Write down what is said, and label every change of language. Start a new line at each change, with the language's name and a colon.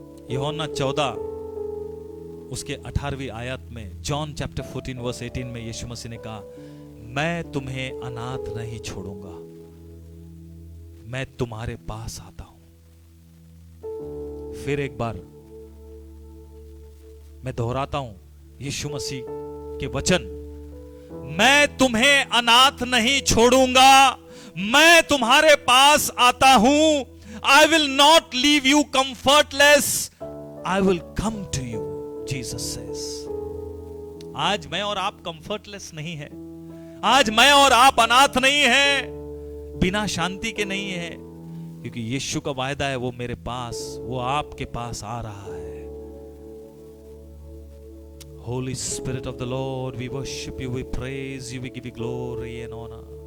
Hindi: यूहन्ना 14 उसके 18वीं आयत में, जॉन चैप्टर 14 वर्स 18 में यीशु मसीह ने कहा मैं तुम्हें अनाथ नहीं छोड़ूंगा, मैं तुम्हारे पास आता हूं। फिर एक बार मैं दोहराता हूं यीशु मसीह के वचन, मैं तुम्हें अनाथ नहीं छोड़ूंगा, मैं तुम्हारे पास आता हूं।
English: I will not leave you comfortless, I will come to you, Jesus says.
Hindi: आज मैं और आप कंफर्टलेस नहीं है, आज मैं और आप अनाथ नहीं है, बिना शांति के नहीं है, क्योंकि यीशु का वायदा है वो मेरे पास, वो आपके पास आ रहा है।
English: Holy Spirit of the Lord, we worship you, we praise you, we give you glory and honor.